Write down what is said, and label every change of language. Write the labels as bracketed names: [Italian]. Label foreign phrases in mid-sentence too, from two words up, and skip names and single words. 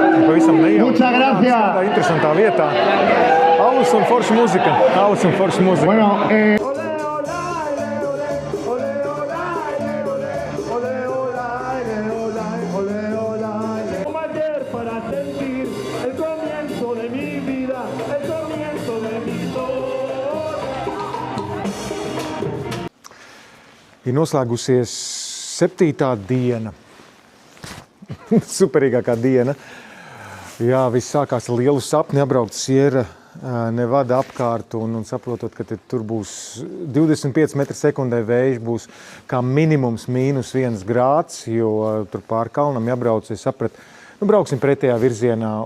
[Latvian] pavisam nejauši. [Spanish] Muchas gracias. [Latvian] Tādā interesantā vietā. Alus un forša muzika. Alus un forša muzika. [Spanish] Bueno, para sentir el comienzo de mi vida, el comienzo de mi [Latvian] Ir noslēgusies 7. diena. Superīgākā diena. Jā, viss sākās ar lielu sapni, apbraukt Sierra Nevada apkārt un saprotot, ka tur būs 25 metri sekundē vējš, būs kā minimums -1 grāds, jo tur pār kalnam jābrauc, es sapratu, brauksim pretējā virzienā.